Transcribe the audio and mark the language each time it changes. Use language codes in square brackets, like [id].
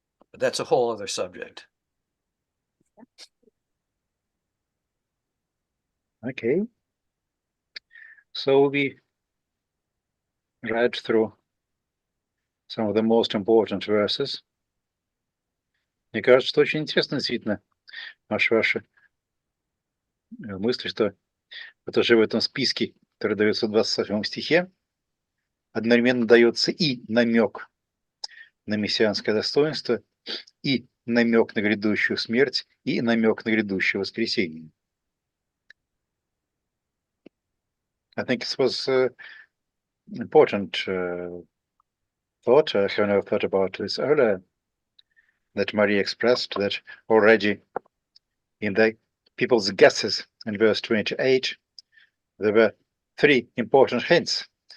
[en] But that's a whole other subject. Okay. So we read through some of the most important verses. [ru] Мне кажется, что очень интересно действительно ваши мысли, что вот уже в этом списке, который дается в 28 стихе, одновременно дается и намек на мессианское достоинство, и намек на грядущую смерть, и намек на грядущее воскресение. [en] I think it was important thought. I have never thought about this earlier, that Maria expressed that already in the people's guesses in verse 28, there were 3 important hints.